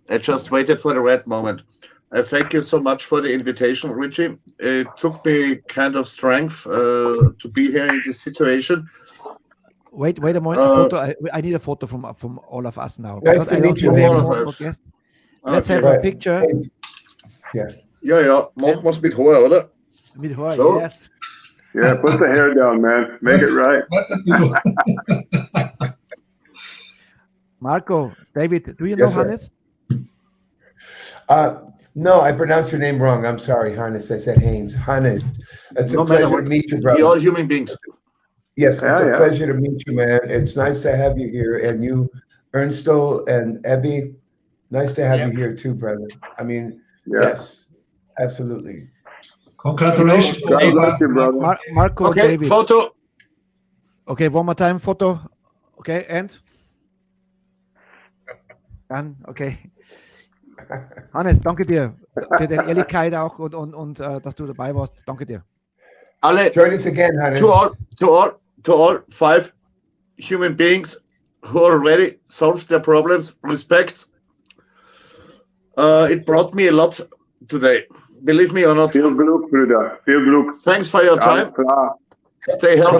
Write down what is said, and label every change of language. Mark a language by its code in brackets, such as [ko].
[en] I just waited for the right moment. I thank you so much for the invitation, Ritchie. It took me kind of strength to be here in this situation. Wait a moment. A photo. I need a photo from all of us now. Nice to meet you, man. Let's have a picture. Yeah. [de] Ja, machen wir es mit Haar, oder? Mit Haar, so. Yes. [en] Yeah, put the hair down, man. Make it right. Marco, David, do you know Hannes? No, I pronounced your name wrong. I'm sorry, Hannes. I said Haynes. Hannes. It's a pleasure to meet you, brother. We're all human beings. Yes, it's a pleasure to meet you, man. It's nice to have you here. And you, Ernstl and Ebby, nice to have you here too, brother. I mean, yes, absolutely. Congratulations. Marco, okay, David. Photo. Okay, one more time, photo. Okay, and? [de] Dann, okay. Hannes, danke dir für deine Ehrlichkeit auch und dass du dabei warst. Danke dir. Alle, [en] join us again, Hannes. To all 5 human beings who already solved their problems, respect. It brought me a lot today. Believe me or not. [de] Viel Glück, Bruder. Viel Glück. [en] Thanks for your time. Stay healthy.